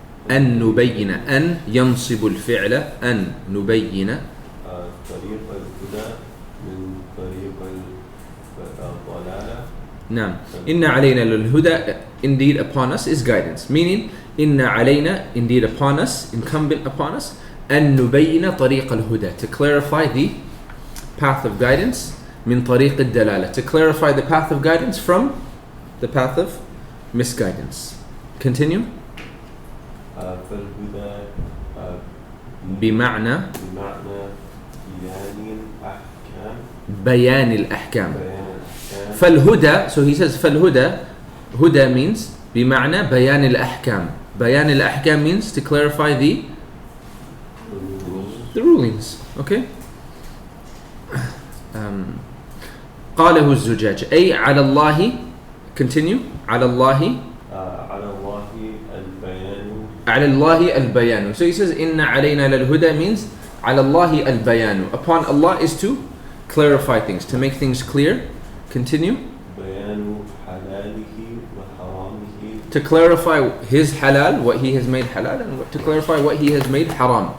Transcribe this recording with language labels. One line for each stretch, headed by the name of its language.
Arabic: أن نبين أن ينصب الفعل أن نبين طريق الهدى من طريق الضلالة. نعم. إن علينا للهدى,
English: indeed upon us is guidance, meaning
Arabic: إن علينا,
English: indeed upon us, incumbent upon us,
Arabic: أن نبين طريق الهدى,
English: to clarify the path of guidance,
Arabic: من طريق الدلالة,
English: to clarify the path of guidance from the path of misguidance. Continue.
Arabic: فالهدى بمعنى بيان الأحكام. بيان الأحكام. بيان الأحكام. فالهدى,
English: so he says فالهدى, huda means
Arabic: بمعنى بيان الأحكام. بيان الأحكام
English: means to clarify the rulings. Okay.
Arabic: قاله الزجاج أي على الله.
English: Continue.
Arabic: على الله. على الله البيان. على الله البيان.
English: So he says
Arabic: إن علينا للهدى
English: means
Arabic: على الله البيان.
English: Upon Allah is to clarify things, to make things clear. Continue.
Arabic: بيان حلاله وحرامه.
English: To clarify his halal, what he has made halal, and to clarify what he has made haram.